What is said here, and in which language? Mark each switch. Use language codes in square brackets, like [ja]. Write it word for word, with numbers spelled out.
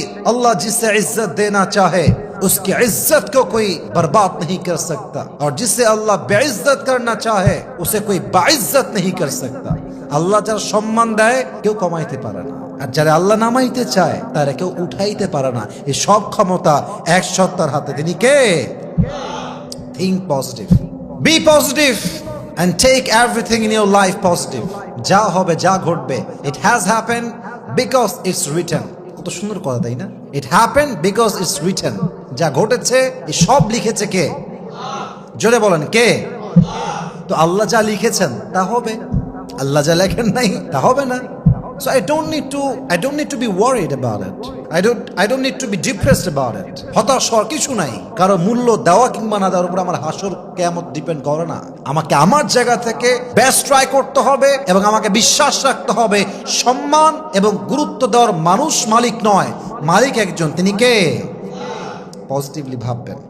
[hi] আল্লাহ জিসে ইজ্জত দেনা চাহে उसकी इज्जत को कोई बर्बाद नहीं कर सकता, और जिसे अल्लाह बेइज्जत करना चाहे उसे कोई बाइज्जत नहीं कर सकता। [bn] আল্লাহ যার সম্মান দেয় কেউ কমাইতে পারে না, আর যারা আল্লাহ নামাইতে চায় তারা কেউ উঠাইতে পারে না। এই সব ক্ষমতা এক সত্তার হাতে, তিনি কে। [en] Think positive, be positive and take everything in your life positive. [bn] যা হবে, যা ঘটবে, [en] it has happened because it's written. [bn] কত সুন্দর কথা, তাই না? [en] It happened because it's written. [bn] যা ঘটেছে এ সব লিখেছে কে? জোরে বলেন, কে? তো আল্লাহ যা লিখেছেন তা হবে, আল্লাহ যা লেখেন নাই তা হবে না। [en] So I don't need to I don't need to be worried about it. I don't I don't need to be depressed about it. [bn] হতাশ হওয়ার কিছু নাই। কারো মূল্য দেওয়া কিংবা না দেওয়ার উপর আমার হাসর কিয়ামত ডিপেন্ড করে না। আমাকে আমার জায়গা থেকে বেস্ট ট্রাই করতে হবে এবং আমাকে বিশ্বাস রাখতে হবে সম্মান এবং গুরুত্ব দেওয়ার মানুষ মালিক নয়, মালিক একজন, তিনি কে। পজিটিভলি ভাববেন।